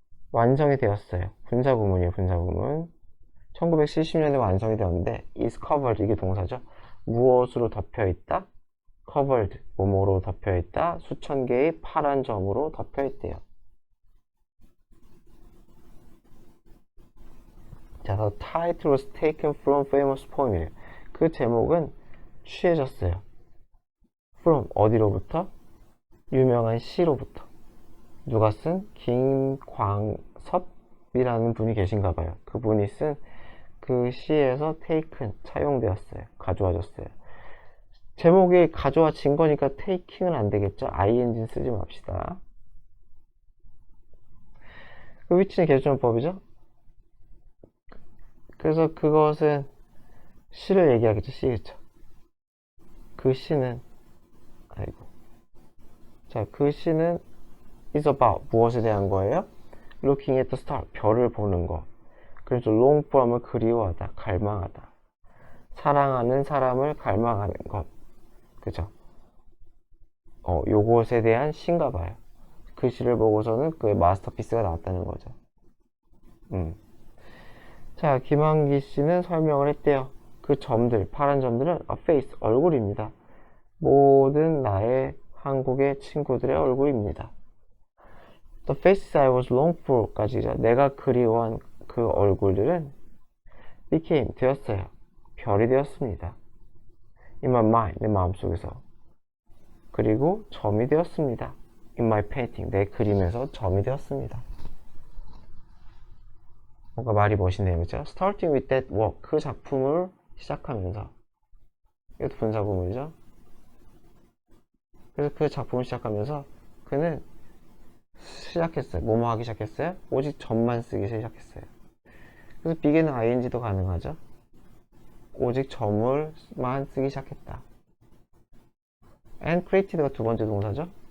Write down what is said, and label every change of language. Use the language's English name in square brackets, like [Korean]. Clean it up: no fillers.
[Korean] 완성이 되었어요. 분사구문이에요. 분사구문 1970년에 완성이 되었는데 [English] is covered [Korean] 이게 동사죠. 무엇으로 덮여있다? covered 뭐뭐로 덮여있다. 수천 개의 파란 점으로 덮여있대요. [English] 자, the title was taken from famous poem이래요. [Korean] 그 제목은 취해졌어요. from 어디로부터? 유명한 시로부터. 누가 쓴? 김광섭이라는 분이 계신가 봐요. 그분이 쓴 그 시에서 [English] taken [Korean] 차용되었어요. 가져와졌어요. 제목이 가져와진 거니까 taking은 안 되겠죠? ing는 쓰지 맙시다. 그 위치는 계수전법이죠? 그래서 그것은 시를 얘기하겠죠. 시겠죠. 그 시는 자, 그 시는 [English] is about [Korean] 무엇에 대한 거예요? [English] looking at the star [Korean] 별을 보는 거. 그래서 long form을 그리워하다, 갈망하다. 사랑하는 사람을 갈망하는 것. 그죠? 요것에 대한 시인가 봐요. 그 시를 보고서는 그의 마스터피스가 나왔다는 거죠. 자, 김한기 씨는 설명을 했대요. 그 점들, 파란 점들은 [English] a face, [Korean] 얼굴입니다. 모든 나의 한국의 친구들의 얼굴입니다. [English] The faces I was longing for [Korean] 까지죠. 내가 그리워한 그 얼굴들은 [English] became, [Korean] 되었어요. 별이 되었습니다. [English] In my mind, [Korean] 내 마음속에서. 그리고 점이 되었습니다. [English] In my painting, [Korean] 내 그림에서 점이 되었습니다. 뭔가 말이 멋있네요, 그죠? [English] Starting with that work, [Korean] 그 작품을 시작하면서. 이것도 분사구문이죠. 그래서 그 작품을 시작하면서 그는 시작했어요. 뭐뭐 하기 시작했어요? 오직 점만 쓰기 시작했어요. 그래서 begin은 ing도 가능하죠. 오직 점을만 쓰기 시작했다. [English] And created [Korean] 가 두 번째 동사죠.